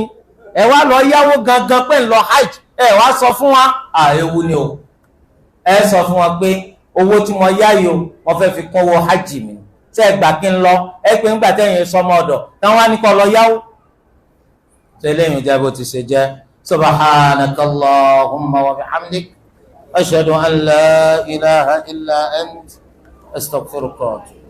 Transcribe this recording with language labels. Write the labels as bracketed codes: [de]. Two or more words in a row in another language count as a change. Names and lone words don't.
[yo] ẹ wá lọ yáwó gangan pé ń lọ hajj, ẹ wá sọ fún wa ewu ni o. ẹ sọ fún wa pé owó tí mo yá yìí o, mo fẹ́ fi kún owó hajj mi, tẹ́ ẹ gbà kí n lọ, ẹ pé ńgbà tẹ́yìn sọmọ ọ̀dọ̀ táwọn á ní kọ́ lọ yáwó. tẹ́lẹ̀ yìí jẹ́ bó ti ṣe jẹ́. [ar] سبحانك اللهم وبحمدك أشهد أن لا إله إلا أنت أستغفرك.